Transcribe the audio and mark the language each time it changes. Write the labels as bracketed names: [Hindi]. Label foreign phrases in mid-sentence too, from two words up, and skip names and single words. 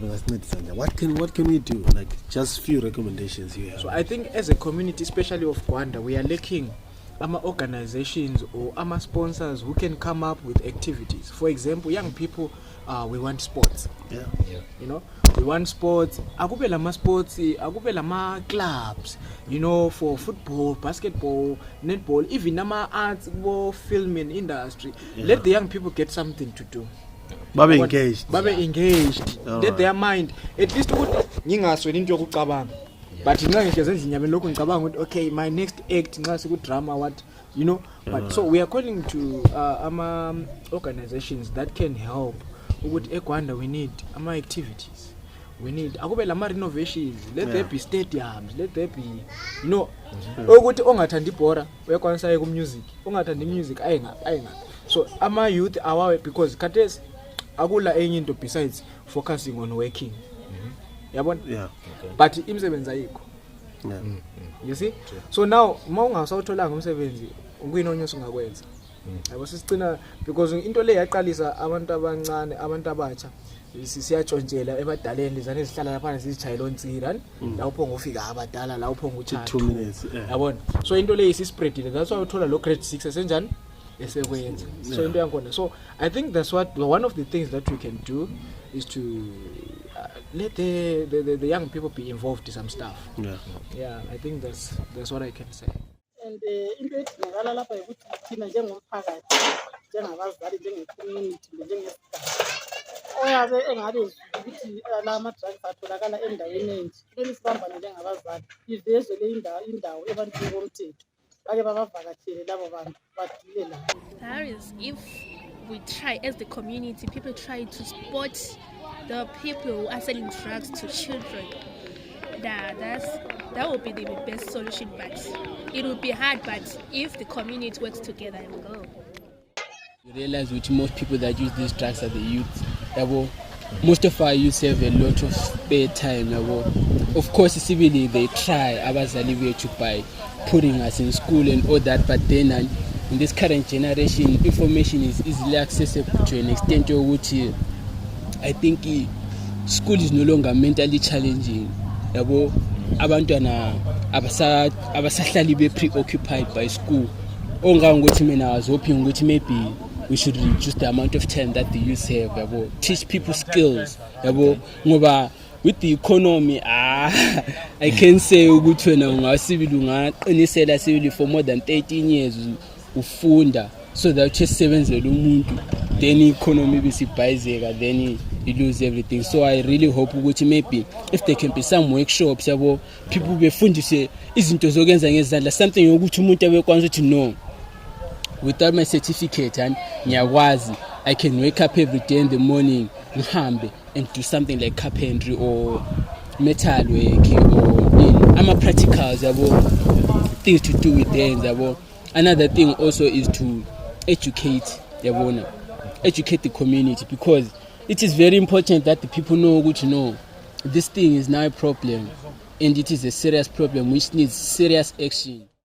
[English] What can we do? Like, just few recommendations here. So I think as a community, especially of Rwanda, we are lacking organizations or sponsors who can come up with activities. For example, young people, we want sports. You know, we want sports. [North Ndebele] Akube lama sports, akube lama clubs. [English] You know, for football, basketball, netball, even [North Ndebele] nama arts, [English] filming industry. Let the young people get something to do. Babe engaged. Let their mind at least [North Ndebele] ngingasweni into yokucabanga. But nxa ngihleze endlini lokho ngicabanga ukuthi okay, [English] my next act [North Ndebele] nxa siku drama [English] what, you know. But so we are calling to organizations that can help. [North Ndebele] Ukuthi eGwanda [English] we need [North Ndebele] ama activities. [English] We need [North Ndebele] akube lama [English] renovations. Let there be stadiums. Let there be, you know, [North Ndebele] ukuthi ongathanda ibhora uyakwanisa ku music. Ongathanda music ayinga. So ama youth awawe because khathesi akula enye into [English] besides focusing on working. [North Ndebele] Yabona? [English] Yeah. [North Ndebele] But imsebenzi ayikho. [English] You see? [North Ndebele] So now mawungasawutholanga umsebenzi ukuyinonyosa ungakwenza. yabo sisicina because into le yaqalisa abantu abancane abantu abatsha siyatshontshela ebadaleni lizane zihlala lapha sizijayela onsira lapho ngofika abadala lapho ngucha [English] 2 minutes yabona so [North Ndebele] into le isispreadile [English] that's why [North Ndebele] uthola lo grade 6 esenjani esekwenza so into yankona [English] so I think that's what one of the things that we can do is to let the young people be involved in some stuff. Yeah, I think that's what I can say. [North Ndebele] And into edingakala lapha ukuthi thina njengomphakathi njengabazali njenge-community njengesigaba oyabe engabe ukuthi la ma-drugs atholakala endaweni enje kumele sibambane njengabazali ivezwe le indawo ebantwini bomthetho bake babavakatshele labo bantu badile labo. [English] That is, if we try as the community, people try to spot the people who are selling drugs to children, that would be the best solution, but it would be hard, but if the community works together, it will go. You realize with most people that use these drugs are the youth. Most of our youth have a lot of spare time. Of course, civilly they try by putting us in school and all that, but then in this current generation, information is easily accessible to an extent which I think school is no longer mentally challenging. [North Ndebele] Abantwana abasahlali be preoccupied by school. Ongangokuthi mina [English] I was hoping ukuthi maybe we should reduce the amount of time that the youth have. Teach people skills. Ngoba with the economy, I can say ukuthi [North Ndebele] wena ungasibili ungaqinisela sibili [English] for more than 13 years ufunda so that [North Ndebele] usebenzele umuntu [English] then economy bisibhayizeka then you lose everything. So I really hope ukuthi maybe if there can be some workshops people [North Ndebele] befundise izinto zokwenza ngezandla [English] something [North Ndebele] yokuthi umuntu abekwazi ukuthi [English] no, without my certificate and ngiyakwazi I can wake up every day in the morning ngihambe and do something like carpentry or metal working or ama practicals things to do with hands. Another thing also is to educate the community, because it is very important that the people know this thing is now a problem and it is a serious problem which needs serious action.